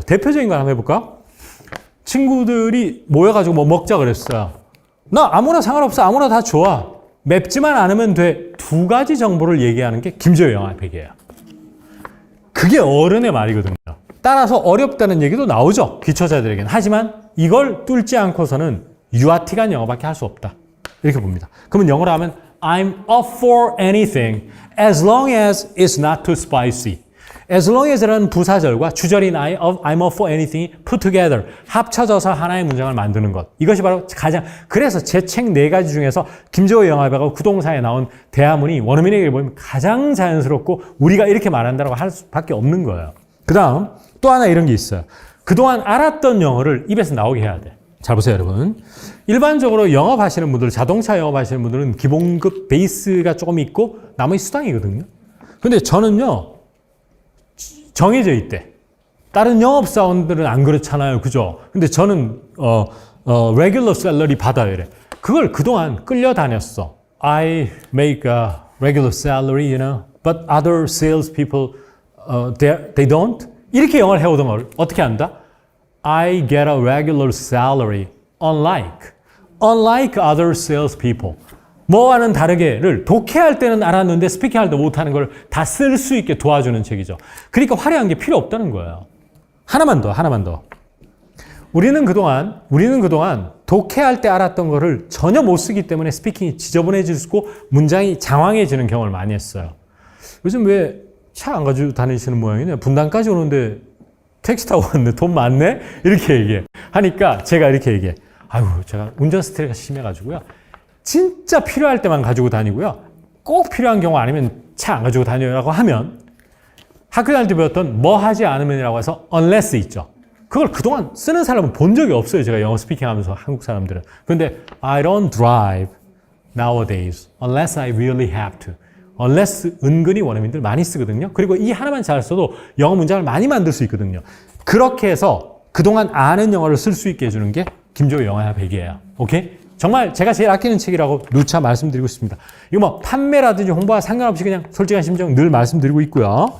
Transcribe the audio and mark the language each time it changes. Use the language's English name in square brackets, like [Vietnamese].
[Korean] 대표적인 걸 한번 해볼까? 친구들이 모여가지고 뭐 먹자 그랬어요. 나 아무나 상관없어. 아무나 다 좋아. 맵지만 않으면 돼. 두 가지 정보를 얘기하는 게 김재호 영어 100이에요. 그게 어른의 말이거든요. 따라서 어렵다는 얘기도 나오죠. 기초자들에게는. 하지만 이걸 뚫지 않고서는 유아틱한 영어밖에 할 수 없다. 이렇게 봅니다. 그러면 영어로 하면 [English] I'm up for anything as long as it's not too spicy. As long as라는 [Korean] 부사절과 주절인 [English] I'm up for anything이 put together, [Korean] 합쳐져서 하나의 문장을 만드는 것. 이것이 바로 가장, 그래서 제 책 4가지 중에서 김재호 영화배가 구동사에 나온 대화문이 원어민에게 보면 가장 자연스럽고 우리가 이렇게 말한다고 할 수밖에 없는 거예요. 그 다음 또 하나 이런 게 있어요. 그동안 알았던 영어를 입에서 나오게 해야 돼. 잘 보세요, 여러분. 일반적으로 영업하시는 분들, 자동차 영업하시는 분들은 기본급 베이스가 조금 있고 나머지 수당이거든요. 근데 저는요, 정해져 있대. 다른 영업사원들은 안 그렇잖아요. 그죠? 근데 저는, [English] regular salary [Korean] 받아요. 이래. 그걸 그동안 끌려다녔어. [English] I make a regular salary, you know, but other salespeople, they don't? [Korean] 이렇게 영어를 해오던 걸 어떻게 한다? [English] I get a regular salary, unlike other salespeople. [Korean] 뭐와는 다르게를 독해할 때는 알았는데 스피킹할 때 못하는 걸 다 쓸 수 있게 도와주는 책이죠. 그러니까 화려한 게 필요 없다는 거예요. 하나만 더. 우리는 그동안 독해할 때 알았던 거를 전혀 못 쓰기 때문에 스피킹이 지저분해지고 문장이 장황해지는 경험을 많이 했어요. 요즘 왜 차 안 가지고 다니시는 모양이냐? 분당까지 오는데 택시 타고 왔네. 돈 많네? 이렇게 얘기해. 하니까 제가 이렇게 얘기해. 아유, 제가 운전 스트레스가 심해가지고요. 진짜 필요할 때만 가지고 다니고요. 꼭 필요한 경우 아니면 차 안 가지고 다녀라고 하면 학교 다닐 때 배웠던 뭐 하지 않으면이라고 해서 unless 있죠. 그걸 그동안 쓰는 사람은 본 적이 없어요. 제가 영어 스피킹하면서 한국 사람들은. [English] 그런데 I don't drive nowadays unless I really have to. [Korean] unless 은근히 원어민들 많이 쓰거든요. 그리고 이 하나만 잘 써도 영어 문장을 많이 만들 수 있거든요. 그렇게 해서 그동안 아는 영어를 쓸 수 있게 해주는 게 김재호 영어야 100이에요. 오케이? 정말 제가 제일 아끼는 책이라고 누차 말씀드리고 싶습니다. 이거 뭐 판매라든지 홍보와 상관없이 그냥 솔직한 심정 늘 말씀드리고 있고요.